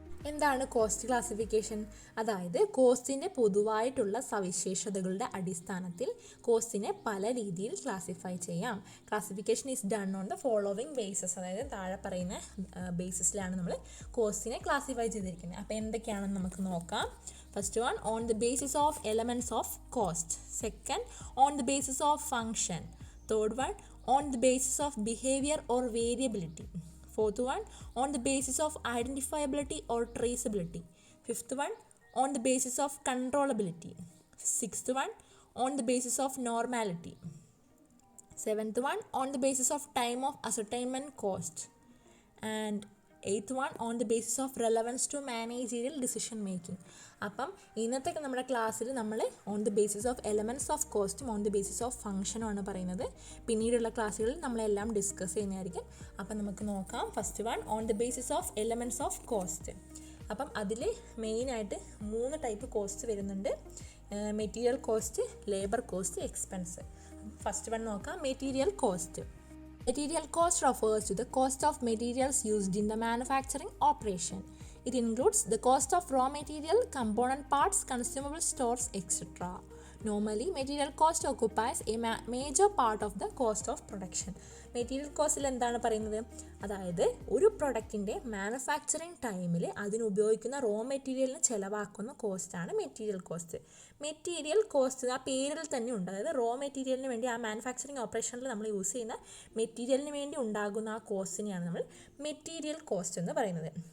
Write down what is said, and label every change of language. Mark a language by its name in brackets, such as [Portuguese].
[Malayalam] എന്താണ് cost classification? അതായത് കോസ്റ്റിൻ്റെ പൊതുവായിട്ടുള്ള സവിശേഷതകളുടെ അടിസ്ഥാനത്തിൽ കോസ്റ്റിനെ പല രീതിയിൽ ക്ലാസിഫൈ ചെയ്യാം. [English] Classification is done on the following bases. [Malayalam] അതായത് താഴെ പറയുന്ന ബേസിസിലാണ് നമ്മൾ കോസ്റ്റിനെ ക്ലാസിഫൈ ചെയ്തിരിക്കുന്നത്. അപ്പോൾ എന്തൊക്കെയാണെന്ന് നമുക്ക് നോക്കാം. [English] First one, on the basis of elements of cost. Second, on the basis of function. Third one, on the basis of behavior or variability. Fourth one, on the basis of identifiability or traceability. Fifth one, on the basis of controllability. Sixth one, on the basis of normality. Seventh one, on the basis of time of ascertainment cost. And eighth one on the basis of relevance to managerial decision making. [Malayalam] അപ്പം ഇന്നത്തെ നമ്മുടെ ക്ലാസ്സിൽ നമ്മൾ on the basis of elements of കോസ്റ്റും on the basis of ഫംഗ്ഷനുമാണ് പറയുന്നത്. പിന്നീടുള്ള ക്ലാസ്സുകളിൽ നമ്മളെല്ലാം ഡിസ്കസ് ചെയ്യുന്നതായിരിക്കും. അപ്പം നമുക്ക് നോക്കാം. [English] First one on the basis of elements of cost. [Malayalam] അപ്പം അതിൽ മെയിനായിട്ട് 3 ടൈപ്പ് കോസ്റ്റ് വരുന്നുണ്ട്. [English] Material cost, labour cost, expense. First one നോക്കാം. Material cost. Material cost refers to the cost of materials used in the manufacturing operation. It includes the cost of raw material, component parts, consumable stores, etc. Normally, material cost occupies a major part of the cost of production. [Malayalam] Material കോസ്റ്റിൽ എന്താണ് പറയുന്നത്? അതായത് ഒരു പ്രൊഡക്റ്റിൻ്റെ manufacturing ടൈമിൽ അതിനുപയോഗിക്കുന്ന raw മെറ്റീരിയലിന് ചിലവാക്കുന്ന കോസ്റ്റാണ് material cost. Material cost ആ പേരിൽ തന്നെ ഉണ്ട്. അതായത് റോ മെറ്റീരിയലിന് വേണ്ടി ആ മാനുഫാക്ചറിങ് ഓപ്പറേഷനിൽ നമ്മൾ യൂസ് ചെയ്യുന്ന മെറ്റീരിയലിന് വേണ്ടി ഉണ്ടാകുന്ന ആ കോസ്റ്റിനെയാണ് നമ്മൾ മെറ്റീരിയൽ കോസ്റ്റ് എന്ന് പറയുന്നത്.